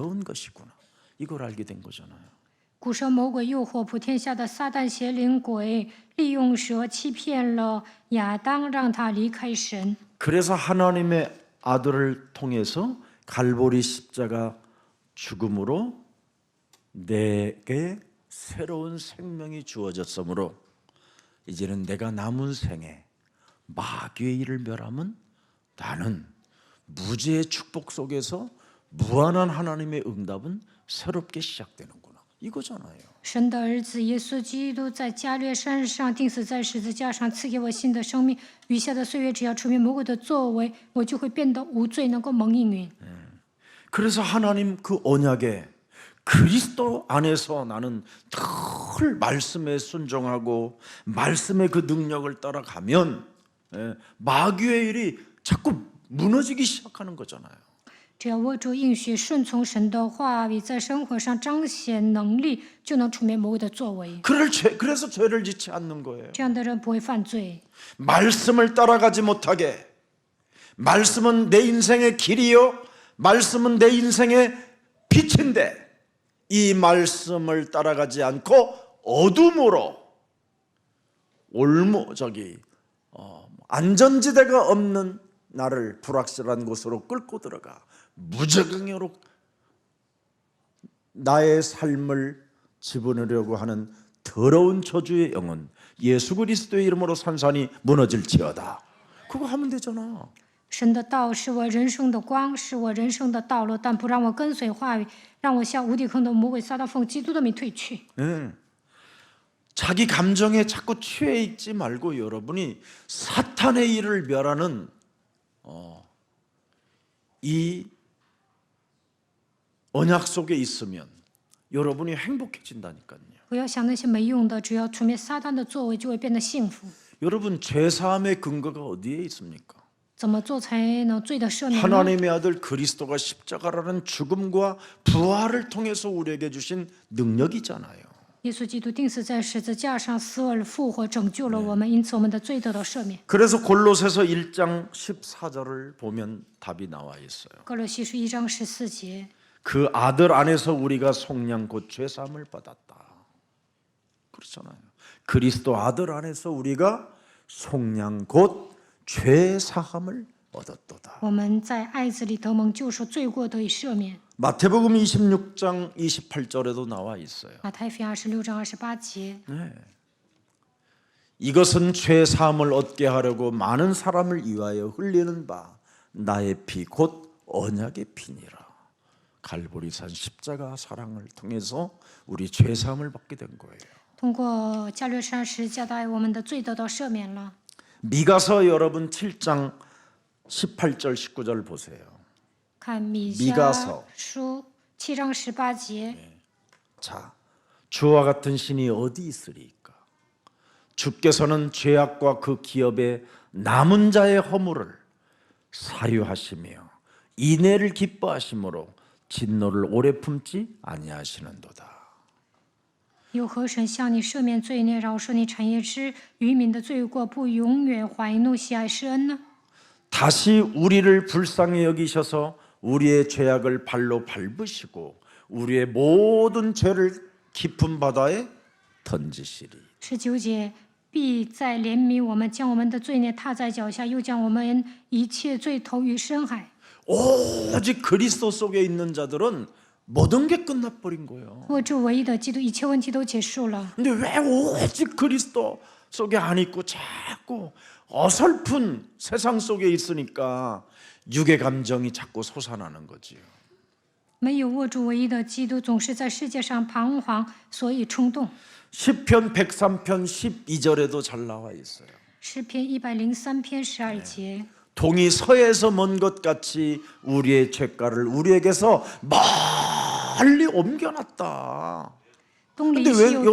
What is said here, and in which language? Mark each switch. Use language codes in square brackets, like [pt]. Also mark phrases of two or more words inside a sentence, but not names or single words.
[ko] 이걸 알게 된 거잖아요. [zh] 古蛇魔鬼诱惑普天下的撒旦邪灵鬼，利用蛇欺骗了亚当，让他离开神。 [ko] 그래서 하나님의 아들을 통해서 갈보리 십자가 죽음으로 내게 새로운 생명이 주어졌으므로 이제는 내가 남은 생에 마귀의 일을 멸하면 나는 무죄의 축복 속에서 무한한 하나님의 응답은 새롭게 시작되는구나. 이거잖아요. [zh] 神的儿子耶稣基督在加略山上钉死在十字架上，赐给我新的生命。余下的岁月，只要除灭魔鬼的作为，我就会变得无罪，能够蒙应允。 [ko] 그래서 하나님 그 언약에 그리스도 안에서 나는 늘 말씀에 순종하고 말씀의 그 능력을 따라가면 마귀의 일이 자꾸 무너지기 시작하는 거잖아요. [zh] 只要握住应许，顺从神的话语，在生活上彰显能力，就能除灭魔鬼的作为。 [ko] 그래서 죄를 짓지 않는 거예요. [zh] 这样的人不会犯罪。 [ko] 말씀을 따라가지 못하게. 말씀은 내 인생의 길이요. 말씀은 내 인생의 빛인데 이 말씀을 따라가지 않고 어둠으로 안전지대가 없는 나를 불확실한 곳으로 끌고 들어가 무적응으로 나의 삶을 집어넣으려고 하는 더러운 저주의 영은 예수 그리스도의 이름으로 산산이 무너질지어다. 그거 하면 되잖아. [zh] 神的道是我人生的光，是我人生的道路，但不让我跟随话语，让我向无底坑的魔鬼撒旦奉基督的名退去。 [ko] 자기 감정에 자꾸 취해 있지 말고 여러분이 사탄의 일을 멸하는 이 언약 속에 있으면 여러분이 행복해진다니까요. [zh] 不要想那些没用的，只要除灭撒旦的作为，就会变得幸福。 [ko] 여러분 죄사함의 근거가 어디에 있습니까? [zh] 怎么做才能罪的赦免呢？ [ko] 하나님의 아들 그리스도가 십자가라는 죽음과 부활을 통해서 우리에게 주신 능력이잖아요. [zh] 耶稣基督钉死在十字架上，死而复活，拯救了我们，因此我们的罪得到赦免。 [ko] 그래서 골로새서 1장 14절을 보면 답이 나와 있어요. [zh] 哥罗西书1章14节， [ko] 그 아들 안에서 우리가 속량 곧 죄사함을 받았다. 그렇잖아요. 그리스도 아들 안에서 우리가 속량 곧 죄사함을 얻었도다. [zh] 我们在爱子里得蒙救赎，罪过得以赦免。 [ko] 마태복음 26장 28절에도 나와 있어요. [zh] 马太福音26章28节， [ko] 이것은 죄사함을 얻게 하려고 많은 사람을 위하여 흘리는 바 나의 피 곧 언약의 피니라. 갈보리산 십자가 사랑을 통해서 우리 죄사함을 받게 된 거예요. [zh] 通过加略山十字架的爱，我们的罪得到赦免了。 [ko] 미가서 여러분 7장 18절 19절 보세요. [zh] 看米迦 [ko] 미가서 [zh] 书7章18节， [ko] 자, 주와 같은 신이 어디 있으리까? 주께서는 죄악과 그 기업의 남은 자의 허물을 사유하시며 인애를 기뻐하심으로 진노를 오래 품지 아니하시는도다. [zh] 有何神向你赦免罪孽，饶恕你产业之渔民的罪过，不永远怀怒喜爱施恩呢？ [ko] 다시 우리를 불쌍히 여기셔서 우리의 죄악을 발로 밟으시고 우리의 모든 죄를 깊은 바다에 던지시리. [zh] 19 节，必再怜悯我们，将我们的罪孽踏在脚下，又将我们一切罪投于深海。 [ko] 오직 그리스도 속에 있는 자들은 모든 게 끝나버린 거예요. [zh] 握住唯一的基督，一切问题都结束了。 [ko] 근데 왜 오직 그리스도 속에 안 있고 자꾸 어설픈 세상 속에 있으니까 육의 감정이 자꾸 솟아나는 거지요. [zh] 没有握住唯一的基督，总是在世界上彷徨，所以冲动。 [ko] 시편 103편 12절에도 잘 나와 있어요. [zh] 诗篇103篇12节， [ko] 동이 서에서 먼 것 같이 우리의 죄가를 우리에게서 멀리 옮겨놨다. [zh] 东离 [ko] 근데 [zh] 西 [ko] 왜 [zh] 有多